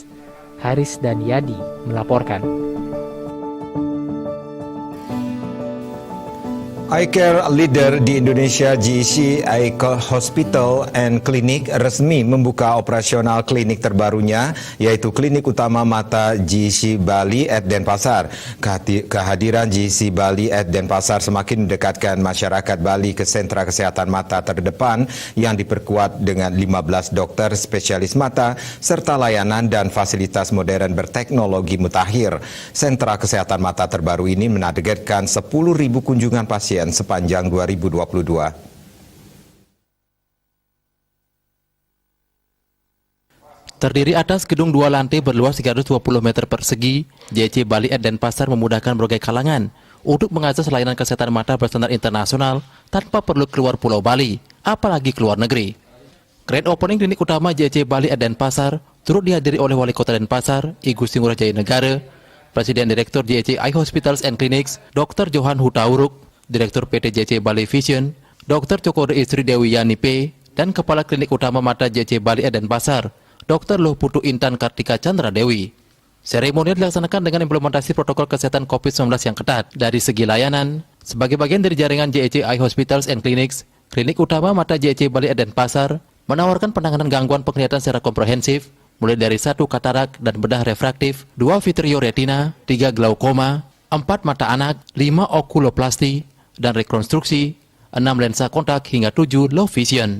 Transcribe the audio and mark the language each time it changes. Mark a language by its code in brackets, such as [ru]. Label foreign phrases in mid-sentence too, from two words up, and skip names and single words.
[id] Haris dan Yadi melaporkan. [en] Eye Care Leader [id] di Indonesia JEC Eye Hospital and Clinic resmi membuka operasional klinik terbarunya, yaitu Klinik Utama Mata JEC Bali at Denpasar. Kehadiran JEC Bali at Denpasar semakin mendekatkan masyarakat Bali ke sentra kesehatan mata terdepan yang diperkuat dengan 15 dokter spesialis mata serta layanan dan fasilitas modern berteknologi mutakhir. Sentra kesehatan mata terbaru ini menargetkan 10.000 kunjungan pasien sepanjang 2022. Terdiri atas gedung 2 lantai berluas 320 meter persegi, JEC Bali at Denpasar memudahkan berbagai kalangan untuk mengakses layanan kesehatan mata berstandar internasional tanpa perlu keluar Pulau Bali, apalagi keluar negeri. [en] Grand opening [id] Klinik Utama JEC Bali at Denpasar turut dihadiri oleh Wali Kota Denpasar, I Gusti Ngurah Jaya Negara, Presiden Direktur JEC Eye Hospitals and Clinics, Dr. Johan Hutahuruk, Direktur PT JEC Bali Vision, Dr. Cokode Istri Dewi Yani P, dan Kepala Klinik Utama Mata JEC Bali at Denpasar, Dr. Lohputu Intan Kartika Chandra Dewi. Seremonial dilaksanakan dengan implementasi protokol kesehatan COVID-19 yang ketat dari segi layanan. Sebagai bagian dari jaringan JEC Eye Hospitals and Clinics, Klinik Utama Mata JEC Bali at Denpasar menawarkan penanganan gangguan penglihatan secara komprehensif, mulai dari 1 katarak dan bedah refraktif, 2 vitreoretina, 3 glaukoma, 4 mata anak, 5 okuloplasti, dan rekonstruksi, 6 lensa kontak hingga 7 [en] low vision.